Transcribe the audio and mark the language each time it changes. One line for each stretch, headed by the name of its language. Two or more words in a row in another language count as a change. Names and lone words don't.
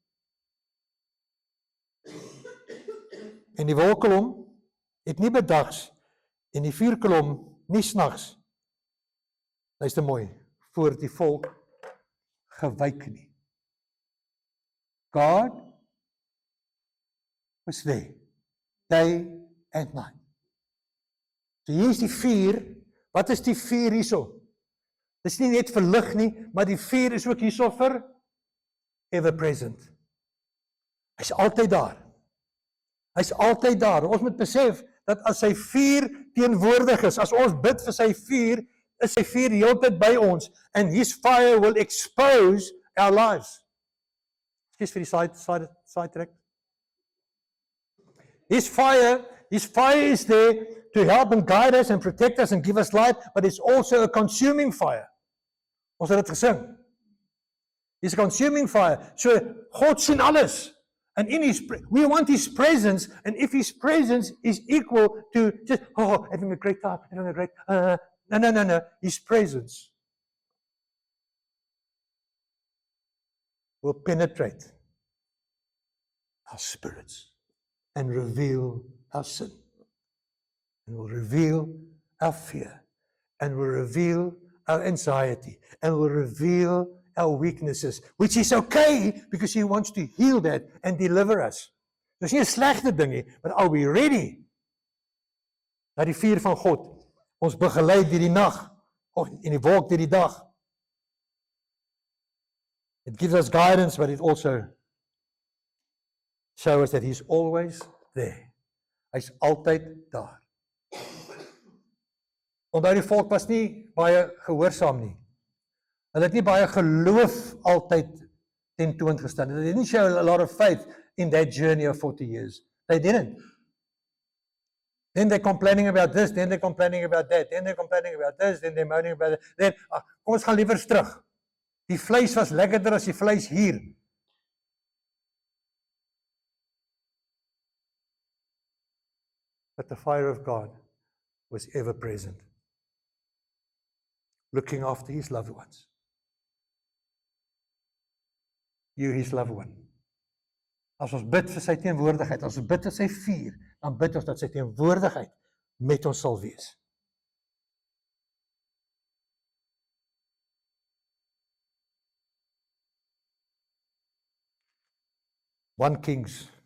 Afrikaans: En die wolkkolom het nie bedags en die vuurkolom nie snags, luister mooi, voor die volk gewyk nie.
English: God was there, day and night.
Afrikaans: So hier is die vuur. Wat is die vuur hierso? Dis nie net vir lig nie, maar die vuur is ook hierso vir
English: ever present.
Afrikaans: Hy's altyd daar. Hy's altyd daar. Ons moet besef dat as sy vuur teenwoordig is, as ons bid vir sy vuur, is sy vuur die hele tyd by ons,
English: and His fire will expose our lives.
Afrikaans: Excuse vir die
English: side track. His fire is there to help and guide us and protect us and give us light, but it's also a consuming fire.
Afrikaans: Ons het dit gesing.
English: It's a consuming fire.
Afrikaans: So God sien alles.
English: And we want His presence, and if His presence is equal to just, having a great time, having a great, no. His presence will penetrate our spirits and reveal our sin, and will reveal our fear, and will reveal our anxiety, and will reveal our weaknesses, which is okay because He wants to heal that and deliver us.
Afrikaans: Dis nie 'n slegte ding nie,
English: but are we ready?
Afrikaans: Dat die vuur van God ons begelei deur die nag, of in die wolk deur die dag.
English: It gives us guidance, but it also shows us that He's always there.
Afrikaans: Hy's altyd daar. Onthou die volk was nie baie gehoorsaam nie. Hulle het nie baie geloof altyd tentoongestel.
English: They didn't show a lot of faith in that journey of 40 years. They didn't. Then they're complaining about this, then they're complaining about that, then they're complaining about this, then they're moaning about that. Then,
Afrikaans: kom ons gaan liewer terug. Die vleis was lekkerder as die vleis hier.
English: But the fire of God was ever present, looking after His loved ones. You, His loved one.
Afrikaans: As ons bid vir sy teenwoordigheid, as ons bid vir sy vuur, dan bid ons dat sy teenwoordigheid met ons sal wees.
English: One Kings.